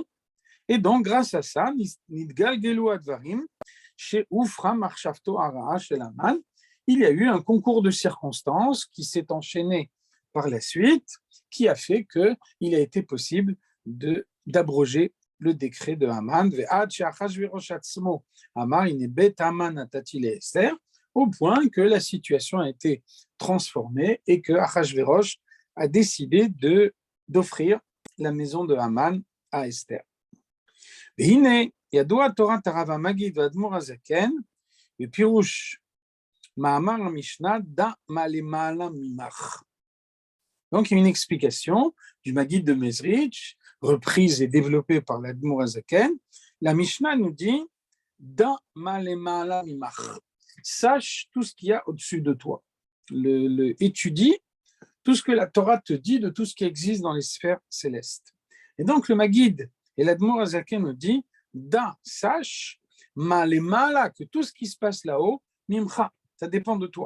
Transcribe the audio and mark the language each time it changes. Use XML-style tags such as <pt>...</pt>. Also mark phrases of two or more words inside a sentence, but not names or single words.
<fr>Et donc, grâce à ça, il y a eu un concours de circonstances qui s'est enchaîné par la suite, qui a fait qu'il a été possible d'abroger le décret de Haman, au point que la situation a été transformée et que Achashverosh a décidé d'offrir la maison de Haman à Esther.</fr> <he>והנה, ידוע תורת הרב המגיד והאדמו"ר הזקן, בפירוש מאמר המשנה, דע מה למעלה ממך.</he> <fr>Donc, il y a une explication du Maguid de Mezrich, reprise et développée par l'Admour Hazaken. La Mishnah nous dit</fr> <he>דע מה למעלה ממך.</he> <fr>Sache tout ce qu'il y a au-dessus de toi. Étudie tout ce que la Torah te dit de tout ce qui existe dans les sphères célestes. Et donc le Maguide et l'Admour Azaken nous dit, sache, que tout ce qui se passe là-haut, mimcha, ça dépend de toi.</fr>